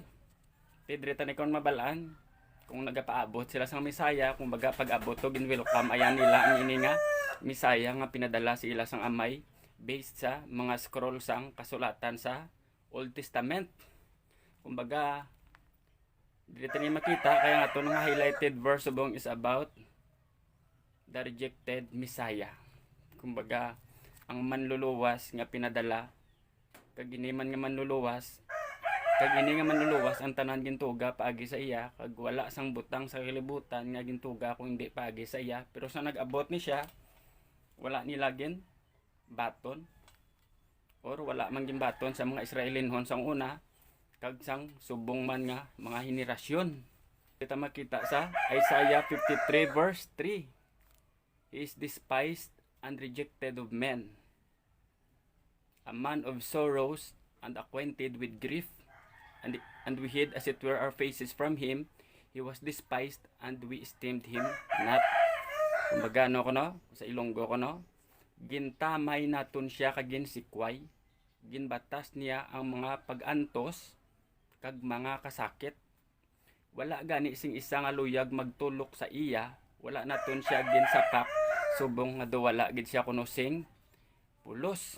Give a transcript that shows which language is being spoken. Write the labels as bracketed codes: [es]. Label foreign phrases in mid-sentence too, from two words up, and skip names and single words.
[hil] Tidrita ni kon mabalaan kung nagapaabot sila sa Misaya, kumbaga pag-abot to ginwelcome ayan nila ang ini nga Misaya nga pinadala sa ila sang amay based sa mga scroll sang kasulatan sa [en] Old Testament. [hil] Kumbaga dito ni makita kaya nga to nga [en] highlighted verse [hil] subong [en] is about the rejected Messiah. [hil] Kumbaga ang manluluwas nga pinadala kag ini man nga manluluwas, kag ini nga manluluwas ang tanan gintuga paagi sa iya, kag wala sang butang sa kalibutan nga gintuga kung hindi paagi sa iya. Pero sa nag-abot ni siya, wala ni lagin baton or wala man gin baton sa mga Israelinhon sang una, kag sang subong man nga mga henerasyon. Kita makita sa Isaiah 53 verse 3. [en] He is despised and rejected of men, a man of sorrows and acquainted with grief, and we hid as it were our faces from him. He was despised and we esteemed him not. [hil] Kumbaga no kono sa Ilonggo kono, gintamay naton siya kagin sikway, ginbatas niya ang mga pag-antos kag mga kasakit. Wala gani sing isa nga luyag magtulok sa iya, wala naton siya ginsapak, subong nga duwala gid siya kuno sing pulos.